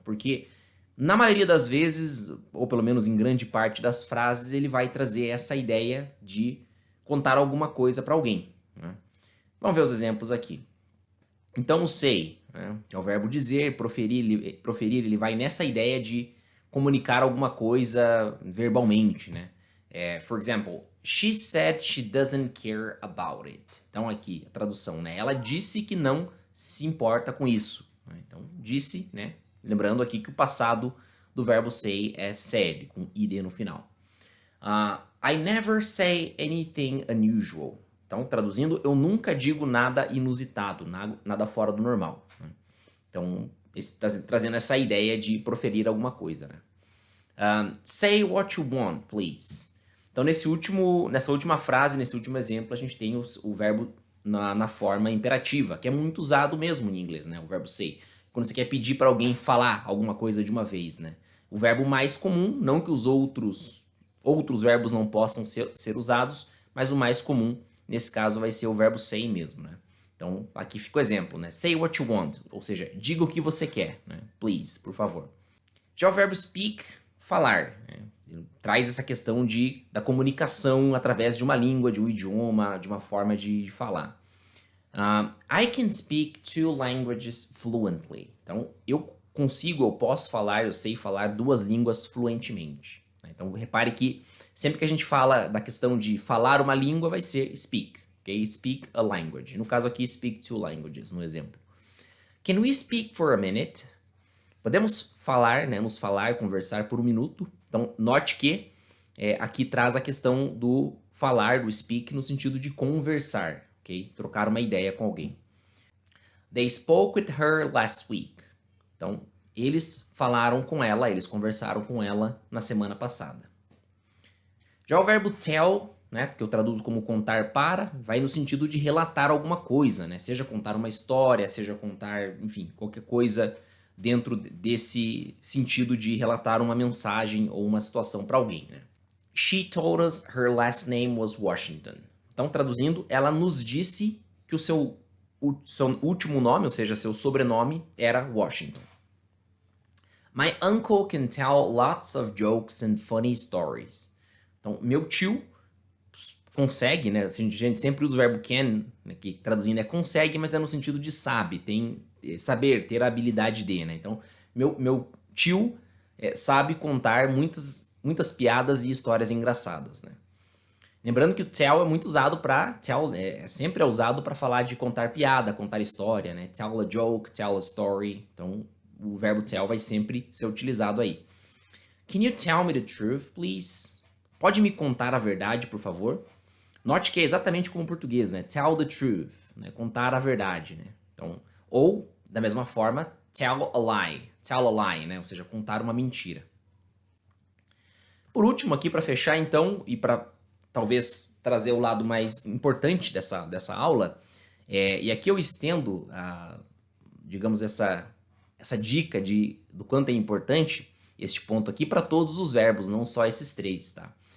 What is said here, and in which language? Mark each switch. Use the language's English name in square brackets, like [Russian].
[Portuguese] Porque na maioria das vezes, ou pelo menos em grande parte das frases, ele vai trazer essa ideia de contar alguma coisa para alguém, né? Vamos ver os exemplos aqui. Então, o say, né, é o verbo dizer, proferir, ele vai nessa ideia de comunicar alguma coisa verbalmente, né? [English] For example, she said she doesn't care about it. [Portuguese] Então, aqui, a tradução, né? Ela disse que não se importa com isso, né? Então, disse, né? Lembrando aqui que o passado do verbo say é said, com id no final. [English] I never say anything unusual. [Portuguese] Então, traduzindo, eu nunca digo nada inusitado, nada fora do normal, né? Então, trazendo essa ideia de proferir alguma coisa, né? [English] Say what you want, please. [Portuguese] Então, nessa última frase, nesse último exemplo, a gente tem o verbo na forma imperativa, que é muito usado mesmo em inglês, né? O verbo say. Quando você quer pedir para alguém falar alguma coisa de uma vez, né? O verbo mais comum, não que os outros verbos não possam ser usados, mas o mais comum, nesse caso, vai ser o verbo say mesmo, né? Então, aqui fica o exemplo, né? [English] Say what you want, [Portuguese] ou seja, diga o que você quer, né? Please, por favor. Já o verbo speak, falar, né? Ele traz essa questão da comunicação através de uma língua, de um idioma, de uma forma de falar. [English] I can speak two languages fluently. [Portuguese] Então, eu posso falar, eu sei falar duas línguas fluentemente, né? Então, repare que sempre que a gente fala da questão de falar uma língua, vai ser speak, ok? [English] Speak a language. [Portuguese] No caso aqui, [English] speak two languages, [Portuguese] no exemplo. [English] Can we speak for a minute? [Portuguese] Podemos falar, né, nos falar, conversar por um minuto. Então, note que aqui traz a questão do falar, do speak, no sentido de conversar, ok? Trocar uma ideia com alguém. [English] They spoke with her last week. [Portuguese] Então, eles falaram com ela, eles conversaram com ela na semana passada. Já o verbo tell, né, que eu traduzo como contar para, vai no sentido de relatar alguma coisa, né? Seja contar uma história, seja contar, enfim, qualquer coisa dentro desse sentido de relatar uma mensagem ou uma situação para alguém, né? [English] She told us her last name was Washington. [Portuguese] Então, traduzindo, ela nos disse que seu último nome, ou seja, seu sobrenome, era Washington. [English] My uncle can tell lots of jokes and funny stories. [Portuguese] Então, meu tio consegue, né? Assim, a gente sempre usa o verbo can, né, que traduzindo é consegue, mas é no sentido de sabe, tem saber, ter a habilidade de, né? Então, meu tio sabe contar muitas piadas e histórias engraçadas, né? Lembrando que o tell é muito usado para sempre é usado para falar de contar piada, contar história, né? [English] Tell a joke, tell a story. [Portuguese] Então, o verbo tell vai sempre ser utilizado aí. [English] Can you tell me the truth, please? [Portuguese] Pode me contar a verdade, por favor? Note que é exatamente como o português, né? [English] Tell the truth, [Portuguese] né? Contar a verdade, né? Então, ou, da mesma forma, [English] tell a lie, [Portuguese] né? Ou seja, contar uma mentira. Por último, aqui para fechar, então, e para talvez trazer o lado mais importante dessa aula, e aqui eu estendo, digamos, essa dica do quanto é importante este ponto aqui para todos os verbos, não só esses três, tá?